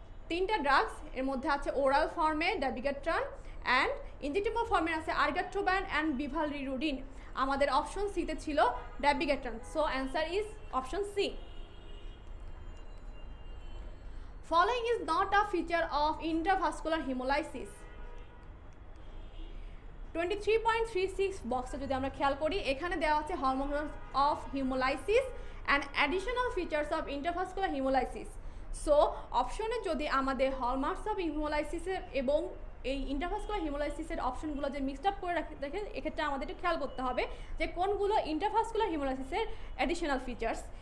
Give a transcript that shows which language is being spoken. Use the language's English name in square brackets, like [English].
[Bangla] তিনটা ড্রাগস, এর মধ্যে আছে ওরাল ফর্মে ড্যাবিগাট্রান অ্যান্ড ইনজেক্টেবল ফর্মে আছে আর্গাট্রোব্যান অ্যান্ড বিভালরিরুডিন। আমাদের অপশন সিতে ছিল [English] Dabigatran, so answer is option C. Following is not a feature of intravascular hemolysis. [Bangla] 23.36 বক্সটা যদি আমরা খেয়াল করি, এখানে দেওয়া আছে [English] Hormones of hemolysis and additional features of intravascular hemolysis. [Bangla] So অপশনে যদি আমাদের হলমার্কস অফ হিমোলাইসিসের এবং এই ইন্টারভাস্কুলার হিমোলাইসিসের অপশনগুলো যে মিক্সড আপ করে রাখেন, এক্ষেত্রে আমাদের একটু খেয়াল করতে হবে যে কোনগুলো ইন্টারভাস্কুলার হিমোলাইসিসের অ্যাডিশনাল ফিচার্স।